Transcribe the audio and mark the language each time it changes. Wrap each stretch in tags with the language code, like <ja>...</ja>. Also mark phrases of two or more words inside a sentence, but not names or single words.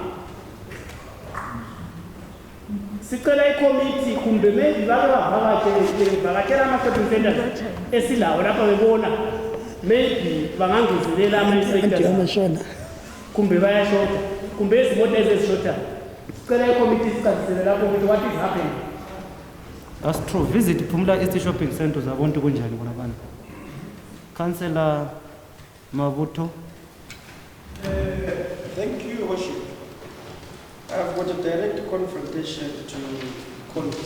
<nd>Sicela i-committee kumbe maybe bavakatshela ama-</nd> <en>shopping centers</en> <nd>esilawo lapha bebona maybe bangangezelela ama-inspectors kumbe bayashota kumbe izimoto ezishotayo. Sicela i-committee sichasisele lapho ukuthi</nd> <en>what is happening. That's true. Visit Pumla East Shopping Centers. I want to go in Jani. Councillor Mavuto. Thank you, Worship. I've got a direct confrontation to committee.</en>